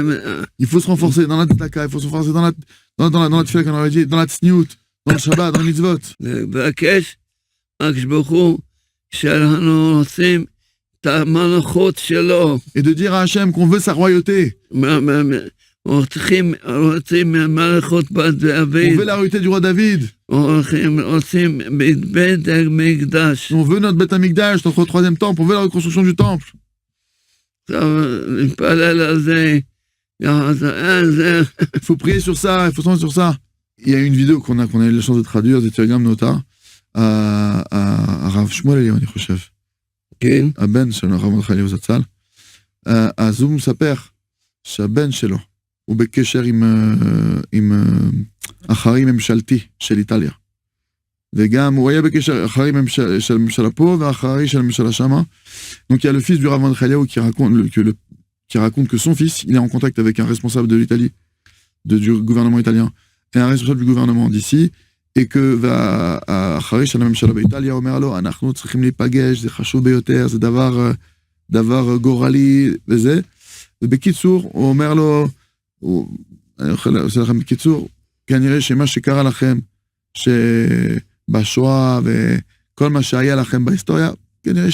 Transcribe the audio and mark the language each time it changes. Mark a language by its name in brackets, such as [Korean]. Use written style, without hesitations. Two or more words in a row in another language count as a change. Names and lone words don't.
[French] Il faut se renforcer dans la tzedaka, il faut se renforcer dans la tefila qu'on aurait dit, dans la tzniut, dans le Shabbat, dans le mitzvot. [Hebrew] לבקש, הקדוש ברוך הוא, שאנחנו רוצים את המלכות שלו. [French] Et de dire à Hachem qu'on veut sa royauté. [Hebrew] רוצים מלכות בת דוד. [French] On veut la royauté du roi David. [Hebrew] רוצים בית המקדש. [French] On veut notre Beth Amikdash, notre troisième temple, on veut la reconstruction du temple. [Hebrew] נתפלל על זה. [French] Il faut prier sur ça, il faut s'en sur ça. Il y a une vidéo qu'on a eu la chance de traduire, [Hebrew] זה תרגם נוטה, הרב שמואל אליהו, אני חושב. כן. הבן שלו, הרב מרדכי אליהו זצ"ל. אז הוא מספר שהבן שלו הוא בקשר עם אחראי ממשלתי של איטליה. וגם הוא היה בקשר אחראי של הממשלה פה ואחראי של הממשלה שמה. [French] Donc il y a le fils du Rav Mordechai Eliyahu qui raconte que son fils, il est en contact avec un responsable de l'Italie, du gouvernement italien, et un responsable du gouvernement d'ici, et que [Hebrew] אחראי של הממשלה באיטליה אומר לו, אנחנו צריכים להיפגש, זה חשוב ביותר, זה דבר גורלי וזה. ובקיצור, הוא אומר לו, אני יכול לעשות לכם בקיצור, כנראה שמה שקרה לכם, שבשואה וכל מה שהיה לכם בהיסטוריה, כנראה